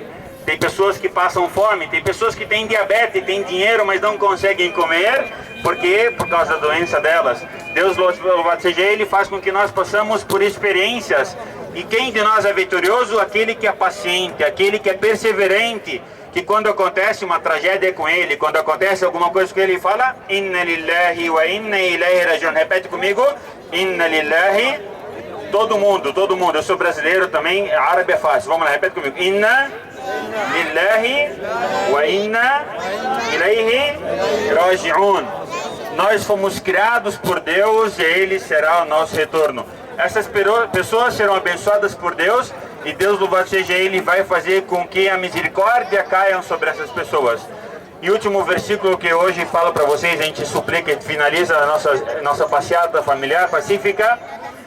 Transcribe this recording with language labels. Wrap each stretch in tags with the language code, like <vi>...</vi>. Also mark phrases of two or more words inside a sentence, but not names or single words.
<pt>Tem pessoas que passam fome, tem pessoas que têm diabetes, têm dinheiro, mas não conseguem comer. Por quê? Por causa da doença delas. Deus, louvado seja Ele, faz com que nós passamos por experiências. E quem de nós é vitorioso? Aquele que é paciente, aquele que é perseverante, que quando acontece uma tragédia com ele, quando acontece alguma coisa com ele, fala:</pt> <ar>إنا لله وإنا إليه راجعون.</ar> <pt>Repete comigo:</pt> <ar>إنا لله.</ar> <pt>Todo mundo. Eu sou brasileiro também, árabe é fácil. Vamos lá, repete comigo:</pt> <ar>إنا لله وإنا إليه راجعون.</ar> <pt>Nós fomos criados por Deus e Ele será o nosso retorno. Essas pessoas serão abençoadas por Deus e Deus, louvado seja Ele, vai fazer com que a misericórdia caia sobre essas pessoas. E o último versículo que hoje falo para vocês, a gente suplica e finaliza a nossa passeata familiar pacífica.</pt>